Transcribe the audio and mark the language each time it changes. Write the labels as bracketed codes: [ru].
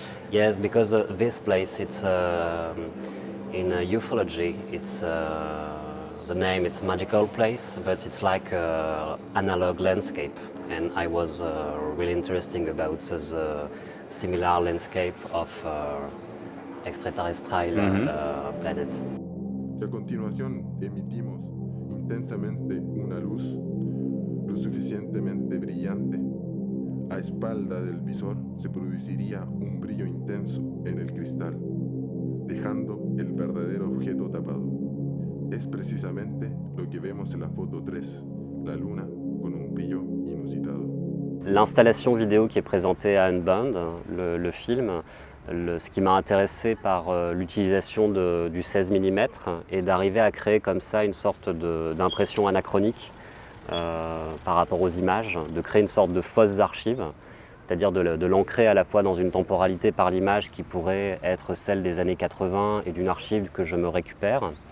[en] Yes, because this place, it's in ufology, it's the name, it's magical place, but it's like analog landscape, and I was really interested about the similar landscape of extraterrestrial planet. [es] A continuación emitimos intensamente una luz lo suficientemente brillante. A espalda del visor se produciría un brillo intenso en el cristal, dejando el verdadero objeto tapado. Es precisamente lo que vemos en la foto 3, la luna con un brillo inusitado. [fr] L'installation vidéo qui est présentée à Unbound, le film, ce qui m'a intéressé par l'utilisation du 16 mm et d'arriver à créer comme ça une sorte d'impression anachronique par rapport aux images, de créer une sorte de fausses archives, c'est-à-dire de l'ancrer à la fois dans une temporalité par l'image qui pourrait être celle des années 80 et d'une archive que je me récupère.